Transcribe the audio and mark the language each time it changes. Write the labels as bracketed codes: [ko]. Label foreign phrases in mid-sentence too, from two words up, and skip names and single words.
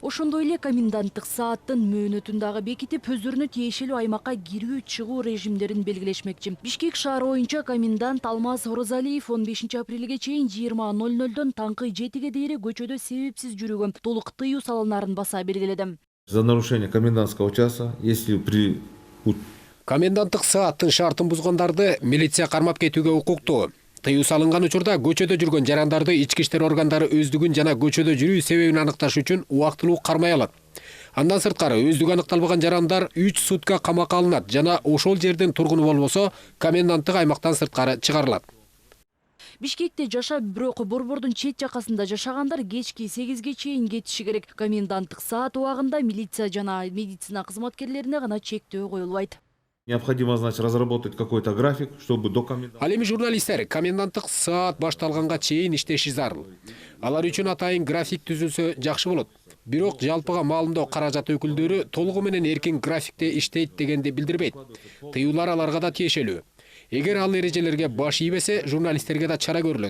[ky] Ошондой эле коменданттык сааттын мөөнөтүн дагы бекитип, өздөрүнө тиешелүү аймакка кирүү, чыгуу режимдерин белгилешмекчи. Бишкек шаары боюнча комендант Алмаз Оразалиев 15 апрелге чейин 20:00дон таңкы 7ге дейин көчөдө себепсиз жүрүүгө толук тыюу салынарын баса белгиледи. [ru] За нарушение комендантского часа, если при [ky] коменданттык сааттын шартын бузгандарды милиция кармап кетүүгө укуктуу. Тыюу салынган учурда көчөдө жүргөн жарандарды ички иштер органдары өздүгүн жана көчөдө жүрүү себебин аныкташ үчүн убактылуу кармай алат. Андан сырткары өздүгү аныкталбаган жарандар 3 сутка камакка алынат жана ошол жердин тургуну болбосо коменданттык аймактан сырткары чыгарылат. Бишкекте жашап, бирок борбордун чет жакасында жашагандар кечки 8ге чейин кетиши керек. Коменданттык саат убагында милиция жана медицина кызматкерлерине гана чектөө коюлбайт. [ru] Необходимо, значит, разработать какой-то график, чтобы до коменданта. [ky] Ал эми журналисттер коменданттык саат башталганга чейин иштеши зарыл. Алар үчүн атайын график түзүлсө жакшы болот. Бирок жалпыга маалымдоо каражат өкүлдөрү толугу менен эркин графикте иштейт дегенди билдирбейт. Тыюулар аларга да тиешелүү. Эгер ал эрежелерге баш ийбесе, журналисттерге да чара көрүлөт.